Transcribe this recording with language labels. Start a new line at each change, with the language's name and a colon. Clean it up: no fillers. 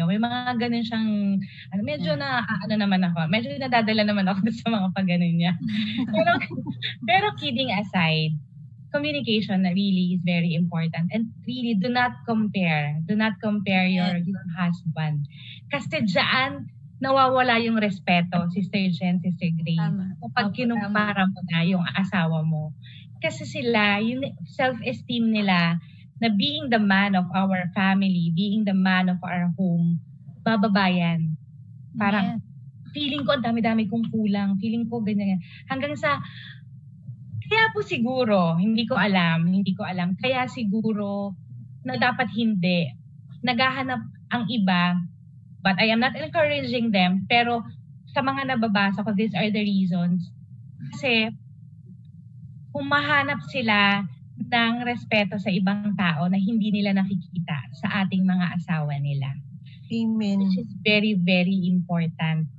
Filipino: May mga ganun siyang, medyo naman ako. Medyo nadadala naman ako sa mga pag-ganun niya.
English: pero kidding aside, communication really is very important. And really, do not compare your husband.
Filipino: Kasi dyan, nawawala yung respeto, Sister Jen, Sister Grace. Kapag kinumpara mo na yung asawa mo. Kasi sila, yung self-esteem nila, na
English: being the man of our family, being the man of our home,
Filipino: bababayan. Parang, feeling ko, ang dami-dami kong kulang. Feeling ko, ganyan. Hanggang sa, kaya po siguro, hindi ko alam, kaya siguro, na dapat hindi. Naghahanap ang iba,
English: but I am not encouraging them,
Filipino: pero sa mga nababasa ko,
English: these are the reasons.
Filipino: Kasi, humahanap sila ng respeto sa ibang tao na hindi nila nakikita sa ating mga asawa nila. Amen.
English: Which is very, very important.